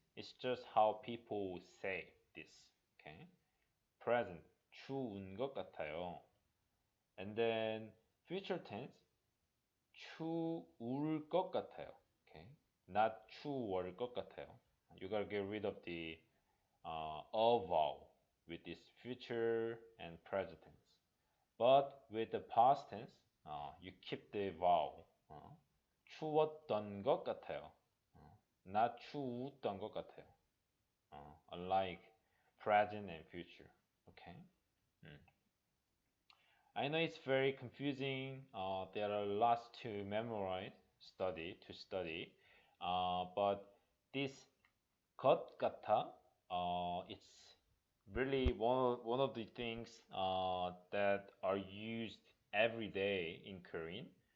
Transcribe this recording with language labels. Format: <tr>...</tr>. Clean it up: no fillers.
<en>It's just how people say this. Okay.</en> <ko>Present 추운 것 같아요.</ko> <en>And then future tense</en> <ko>추울 것 같아요.</ko> <en>Okay. Not</en> <ko>추울 것 같아요.</ko> <en>You gotta get rid of the a vowel with this future and present tense. But with the past tense, you keep the vowel.</en> <ko>추웠던 것 같아요. Not 추웠던 것 같아요.</ko> <en>Unlike present and future. Okay. I know it's very confusing. There are lots to memorize, to study. But this 것 같아, it's really one of the things that are used every day in Korean.</en>